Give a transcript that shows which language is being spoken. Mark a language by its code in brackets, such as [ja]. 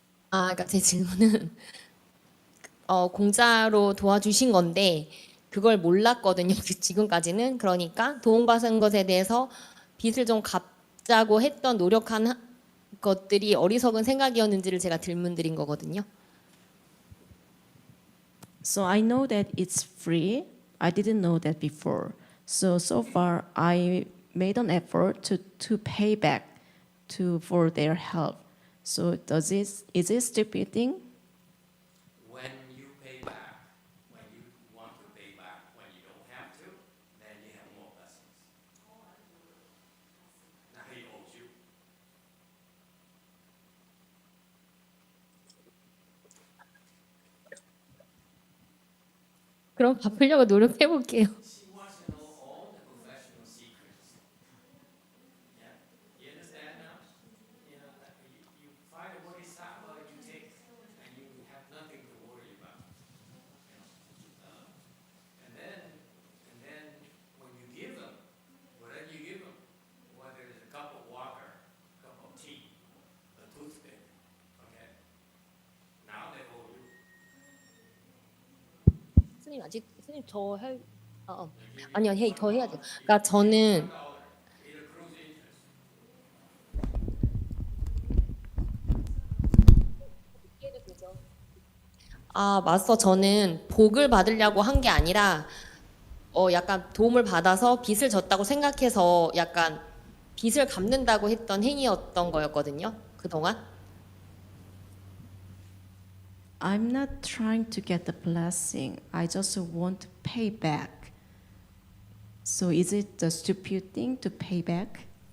[ko] 그러니까 제 질문은 공짜로 도와주신 건데 그걸 몰랐거든요. 지금까지는. 그러니까 도움받은 것에 대해서 빚을 좀 갚자고 했던 노력한 것들이 어리석은 생각이었는지를 제가 질문드린 거거든요. [en] So I know that it's free. I didn't know that before. So far I made an effort to pay back for their help. So is it stupid thing? When you pay back, when you want to pay back, when you don't have to, then you have more blessings. Now he owes you. [ko] 그럼 갚으려고 노력해 볼게요. [en] She wants to know all the professional secrets. Yeah, you understand now? You know, you find a Bodhisattva, you take, and you have nothing to worry about. You know? And then when you give them, whatever you give them, whether it's a cup of water, a cup of tea, a toothpick, okay? Now they owe you. [ko] 스님 아직 스님 저 할 아니요 더 해야 돼요. 그러니까 저는 마스터 저는 복을 받으려고 한 게 아니라 약간 도움을 받아서 빚을 졌다고 생각해서 약간 빚을 갚는다고 했던 행위였던 거였거든요. 그동안. [en] I'm not trying to get the blessing. I just want to pay back. So is it the stupid thing to pay back?